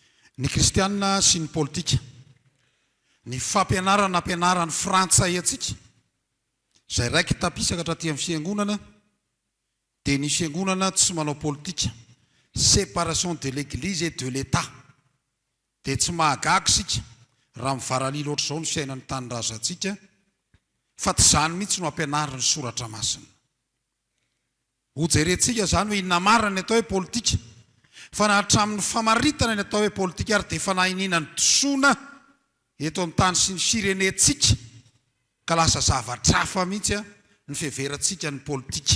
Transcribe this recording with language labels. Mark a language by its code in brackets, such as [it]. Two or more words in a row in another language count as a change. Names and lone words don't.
[mg] Ny kristianina sy ny politika. Ny fampianarana ampianarany frantsay atsika. Zay raiky tapisaka hatraty amin'ny fiangonana dia ny fiangonana tsy manao politika. [fr] Séparation de l'église et de l'État. [mg] Dia tsy mahagaga sika raha mivaralila ohatr'izao ny fiainan'ny tanindrazantsika fa tsy zany mihitsy no ampianarana ny soratra masina. Ho jerentsika zany hoe inona marina ny atao hoe politika. Fa na hatramin'ny famaritana ny atao hoe politika ary dia efa nahinina ny dosoana eto amin'ny tany sy ny firenentsika ka lasa zavatra hafa mihitsy ny fiheverantsika ny politika.